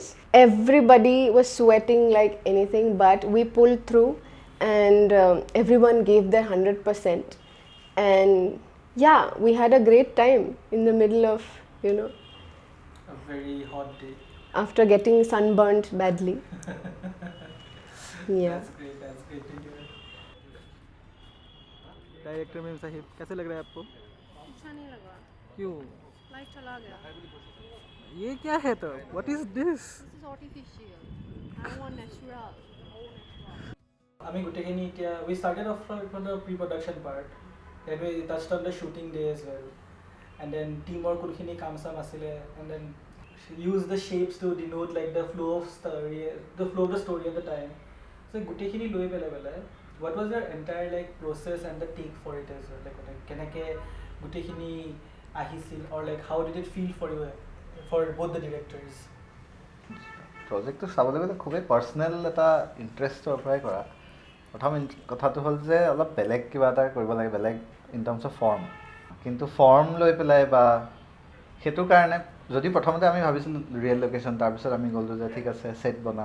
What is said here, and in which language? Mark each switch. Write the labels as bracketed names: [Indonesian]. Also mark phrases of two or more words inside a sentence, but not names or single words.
[English] Everybody was sweating like anything, but we pulled through, and everyone gave their 100%. And yeah, we had a great time in the middle of, A very hot day. after getting sunburnt badly. Yeah. That's great to hear. [Hindi] डायरेक्टर मेम साहिब कैसे लग रहा है आपको? अच्छा नहीं लगा, क्यों? लाइट चला गया. ये क्या है तो? [English] What is this? This is artificial. I want natural. [Assamese] আমি গোটেইখিনি এতিয়া [English] we started off from the pre-production part, then we touched on the shooting day as well, and then teamwork [Assamese] কোনখিনি কাম চাম আছিলে, [English] and then use the shapes to denote like the flow of the story at the time. So [Assamese] গোটেইখিনি লৈ পেলাই [English] what was your entire like process and the take for it as well, like [Assamese] কেনেকে গোটেইখিনি আহিছিল, [English] or like how did it feel for you, for both the directors? [Assamese] প্ৰজেক্টটো চাবলৈ গ'লে খুবেই পাৰ্চনেল এটা ইণ্টাৰেষ্টৰ পৰাই কৰা। প্ৰথম কথাটো হ'ল যে অলপ বেলেগ কিবা এটা কৰিব লাগে, বেলেগ [English] in terms of form. [Assamese] কিন্তু ফৰ্ম লৈ পেলাই বা সেইটো কাৰণে যদি প্ৰথমতে আমি ভাবিছিলোঁ [English] real location, [Assamese] তাৰপিছত আমি গ'লোঁ যে ঠিক আছে ছেট বনাওঁ।